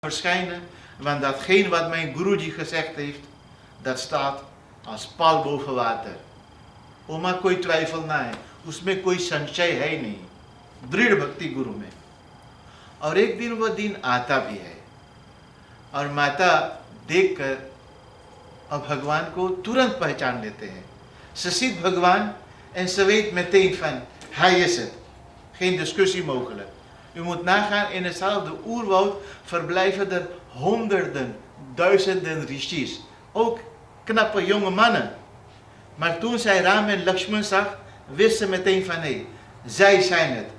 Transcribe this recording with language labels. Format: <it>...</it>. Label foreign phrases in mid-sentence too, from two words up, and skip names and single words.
<nl>verschijnen, want datgene wat mijn Guruji gezegd heeft, dat staat als paal boven water.</nl> <hi>Oma कोई twijfel ना है, उसमें कोई संशय है नहीं, दृढ़ भक्ति गुरु में। और एक दिन वो दिन आता भी है और माता देखकर और भगवान को तुरंत पहचान लेते हैं.</hi> <nl>Ze ziet भगवान en ze weet meteen van, hij is het. Geen discussie mogelijk. U moet nagaan, in hetzelfde oerwoud verblijven er honderden, duizenden rishis. Ook knappe jonge mannen. Maar toen zij Ram en Lakshman zag, wist ze meteen van nee, zij zijn het.</nl>